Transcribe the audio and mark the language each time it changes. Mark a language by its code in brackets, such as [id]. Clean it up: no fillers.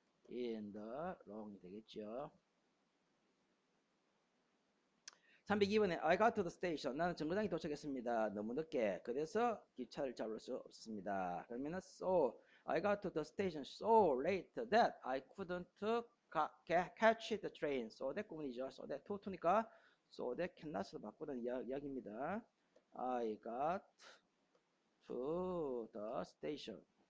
[ko] in the wrong이 되겠죠. [en] 302번에 I got to the station. [ko] 나는 정거장에 도착했습니다. 너무 늦게. 그래서 기차를 잡을 수 없었습니다. [en] 그러면은 so I got to the station so late that I couldn't catch the train. [ko] so that 구문이죠. so that to니까 so that cannot으로 바꾸는 이야기입니다. [en] I got to the station.